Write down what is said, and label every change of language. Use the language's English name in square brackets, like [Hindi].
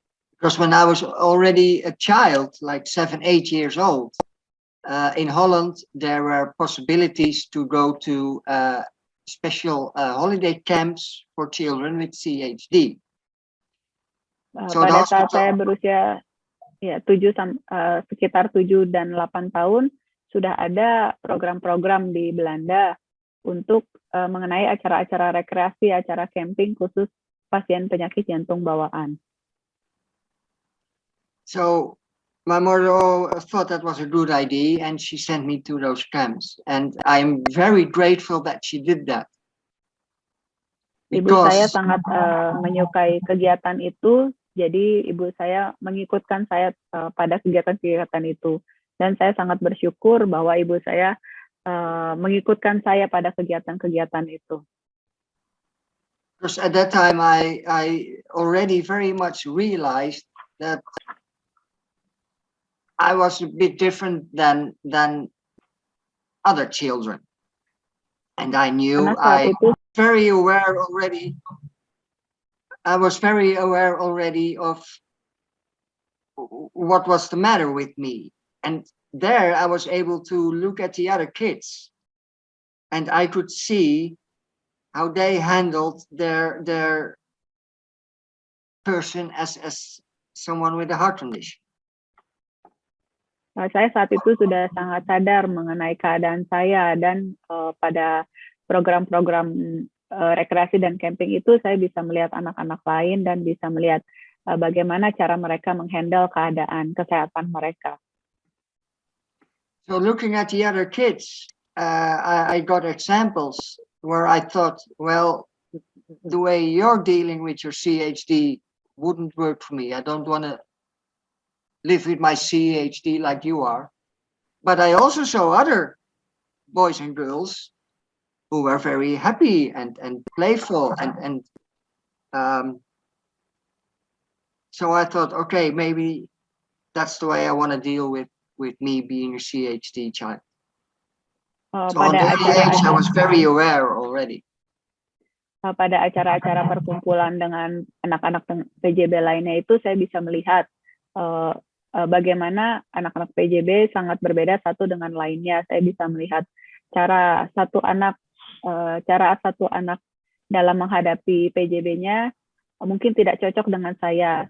[English] Because when I was already a child, like 7, 8 years old, in Holland, there were possibilities to go to special holiday camps for children with CHD. [Indonesian] Pada saat saya berusia sekitar 7 dan 8 tahun, sudah ada program-program di Belanda untuk mengenai acara-acara rekreasi, acara camping khusus pasien penyakit jantung bawaan. [English] So my mother thought that was a good idea, and she sent me to those camps. And I'm very grateful that she did that. [Indonesian] Ibu saya sangat menyukai kegiatan itu, jadi ibu saya mengikutkan saya pada kegiatan-kegiatan itu. Dan saya sangat bersyukur bahwa ibu saya mengikutkan saya pada kegiatan-kegiatan itu. [English] Because at that time I already very much realized that I was a bit different than other children, and I knew I was very aware already of what was the matter with me. And there I was able to look at the other kids, and I could see how they handled their person as someone with a heart condition. [Indonesian] Saya saat itu sudah sangat sadar mengenai keadaan saya, dan pada program-program rekreasi dan camping itu saya bisa melihat anak-anak lain dan bisa melihat bagaimana cara mereka menghandle keadaan kesehatan mereka. [English] So looking at the other kids, I got examples where I thought, well, the way you're dealing with your CHD wouldn't work for me. I don't want to live with my CHD like you are. But I also saw other boys and girls who were very happy and playful, and so I thought, okay, maybe that's the way I want to deal with me being a CHD child. So on that age, I was very aware already. [Indonesian] pada acara-acara perkumpulan dengan anak-anak PJB lainnya itu saya bisa melihat bagaimana anak-anak PJB sangat berbeda satu dengan lainnya. Saya bisa melihat cara satu anak dalam menghadapi PJB-nya mungkin tidak cocok dengan saya.